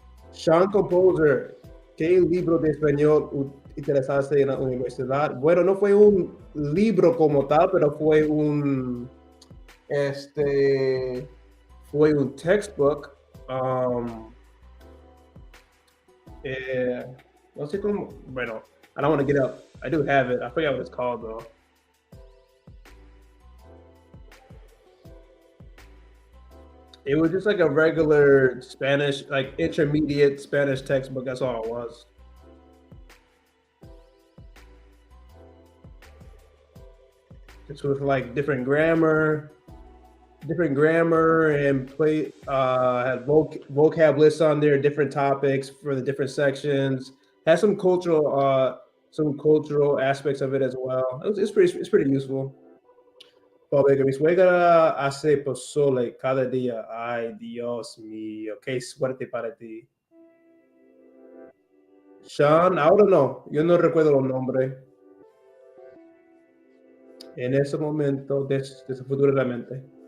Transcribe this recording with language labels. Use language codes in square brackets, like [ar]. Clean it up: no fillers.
[es] Sean Composer, ¿qué libro de español utilizaste en la universidad? Bueno, no fue un libro como tal, pero fue un textbook. [en] Um, eh, [es] no sé cómo, bueno, [en] I don't want to get up. I do have it. I forgot what it's called though. It was just like a regular Spanish, like intermediate Spanish textbook. That's all it was. Just with like different grammar and had vocab lists on there, different topics for the different sections. Had some cultural aspects of it as well. It's pretty useful. [es] Porque mi suegra hace pozole cada día. Ay, Dios mío, qué suerte para ti. Sean, ahora no, yo no recuerdo los nombres. En ese momento, desafortunadamente.